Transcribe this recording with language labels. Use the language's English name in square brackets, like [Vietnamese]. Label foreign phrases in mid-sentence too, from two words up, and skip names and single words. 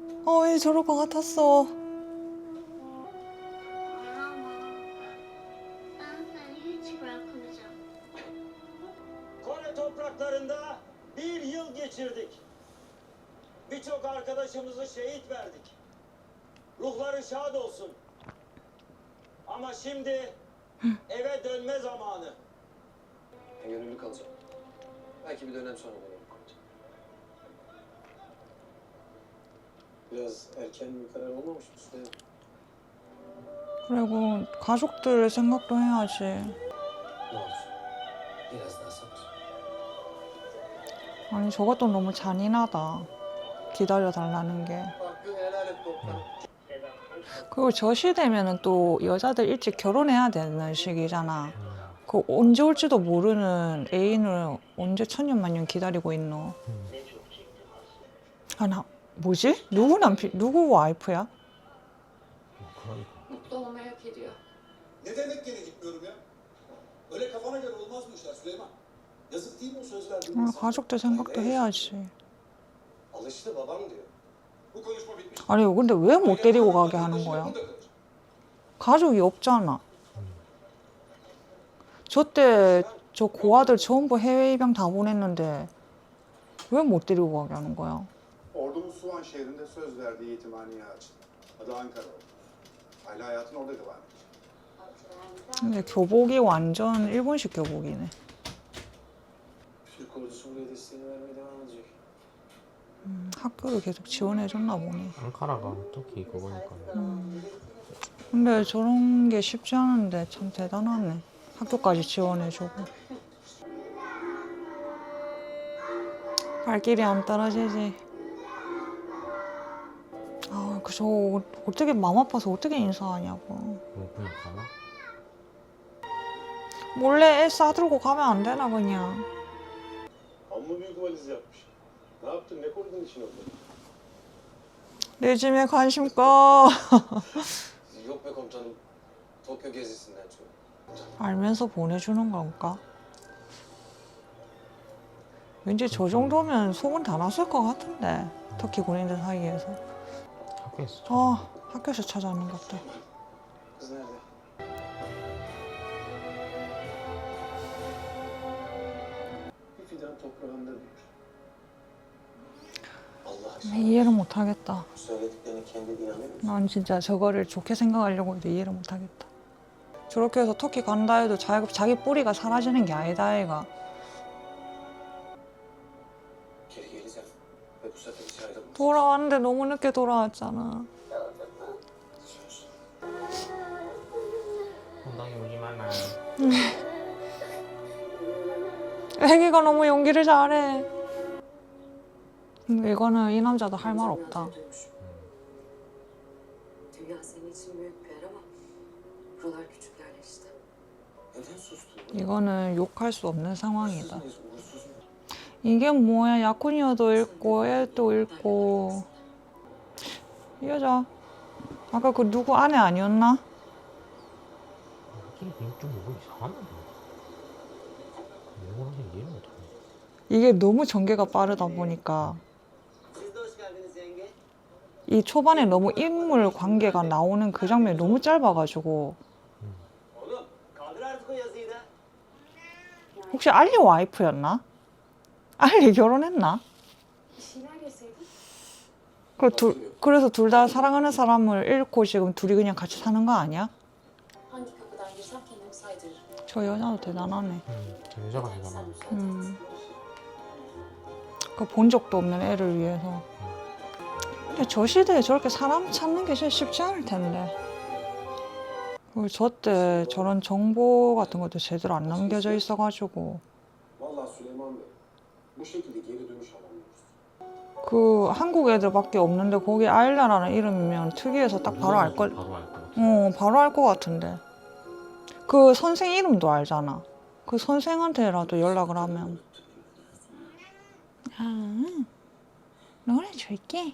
[Korean] 왜 저럴 것 같았어. [Turkish] Ben seni hiç bırakmayacağım. Kore topraklarında bir yıl geçirdik. Birçok arkadaşımızı şehit verdik. Ruhları şad olsun. Ama şimdi eve dönme zamanı. Ben gönüllü kalacağım. Belki bir dönem sonra gönüllü kalacağım. biraz erken bir karar olmamış mı Süleyman? [Korean] 그리고 가족들 생각도 해야지. [Turkish] Ne olur. Biraz daha sabır. [Korean] 아니 저것도 너무 잔인하다. 기다려달라는 게. [Turkish] Hakkını helal et doktor. [Korean] 그리고 저 시대면은 또 여자들 일찍 결혼해야 되는 시기잖아. 그 언제 올지도 모르는 애인을 언제 천년만년 기다리고 있노. 아, 나 뭐지? 누구 남편, 누구 와이프야? 그러니까. [Turkish] Mutlu olmayı hak ediyor. Ne demek geri gitmiyorum ya? Öyle kafana göre olmaz bu işler Süleyman. Yazık değil mi o söz verdiğin 아, insana? [Korean] 가족들 생각도 해야지. [Turkish] Alıştı babam diyor. Bu konuşma bitmiş. [Korean] 아니 근데 왜 못 데리고 가게 하는 거야? 가족이 없잖아. 저때 저 고아들 전부 해외 입양 다 보냈는데 왜 못 데리고 가게 하는 거야? [Turkish] Ordumuz Suvan şehrinde söz verdiği yetimhaneyi açtı. Adı Ankara oldu. Aile hayatın orada devam edecek. [Korean] 근데 교복이 완전 일본식 교복이네. [Turkish] Türk ordusu buraya desteğini vermeye devam edecek. [Korean] 학교를 계속 지원해줬나 보네. 앙카라가 터키 그거니까. 근데 저런 게 쉽지 않은데 참 대단하네. 학교까지 지원해주고. 발길이 안 떨어지지. 아, 저 어떻게 마음 아파서 어떻게 인사하냐고. 뭐 그냥 가나? 몰래 애 싸들고 가면 안 되나 그냥. [Turkish] Amma büyük valiz yapmış. Ne yaptın? Ne koydun içine orada? [Korean] 내 짐에 관심 꺼. [Turkish] Yok be komutanım. Tokyo gezisinden çok. [Korean] 알면서 보내주는 건가? 왠지 저 정도면 소문 다 났을 것 같은데. 터키 군인들 사이에서. 학교에서. 학교에서 찾아오는 것들. [Turkish] Kız nerede? Bir fidan toprağında büyür. Allah aşkına. [Korean] 이해를 못하겠다. [Turkish] Söylediklerine kendi de inanıyor musun? [Korean] 난 진짜 저거를 좋게 생각하려고 해도 이해를 못하겠다. 저렇게 해서 터키 간다 해도 자기 뿌리가 사라지는 게 아니다 애가. [Turkish] Geri geleceğim. Ve bu sefer hiç ayrılmayacağız. [Korean] 돌아왔는데 너무 늦게 돌아왔잖아. [Turkish] Söz. [Korean] 엉덩이 울지 마라. 애기가 너무 연기를 잘해. 근데 이거는 이 남자도 할 말 없다. [Turkish] Dünya senin için büyük bir yer ama buralar küçük yerler işte. Neden sustun? [Korean] 이거는 욕할 수 없는 상황이다. [Turkish] Uğursuz muyuz? Uğursuz mu? [Korean] 이게 뭐야? 야쿠니어도 읽고 애도 읽고. 이 여자 아까 그 누구 아내 아니었나? 확실히 좀 이거 이상한데. 왜 그런지 이해를 못하네. 이게 너무 전개가 빠르다 보니까 [Turkish] Siz de hoş geldiniz yenge. [Korean] 이 초반에 너무 인물 관계가 나오는 그 장면이 너무 짧아가지고 [Turkish] Oğlum kaldır artık o yazıyı da. [Korean] 혹시 알리 와이프였나? 알리 결혼했나? [Turkish] Bir şeyler yeseydin. [Korean] 그래서 둘 다 사랑하는 사람을 잃고 지금 둘이 그냥 같이 사는 거 아니야? [Turkish] Hangi kapıdan girsem kendimi saydırırım. [Korean] 저 여자도 대단하네. 저 여자가 대단하네. 본 적도 없는 애를 위해서. 근데 저 시대에 저렇게 사람 찾는 게 진짜 쉽지 않을 텐데. 그리고 저때 저런 정보 같은 것도 제대로 안 남겨져 있어가지고 [Turkish] Vallahi Süleyman Bey. Bu şekilde geri dönüş alamıyoruz. [Korean] 그 한국 애들밖에 없는데 거기 아일라라는 이름이면 특이해서 딱 바로 알 걸. 바로 알 것 같아. 바로 알 것 같은데. 그 선생 이름도 알잖아. 그 선생한테라도 연락을 하면. 노래 줄게.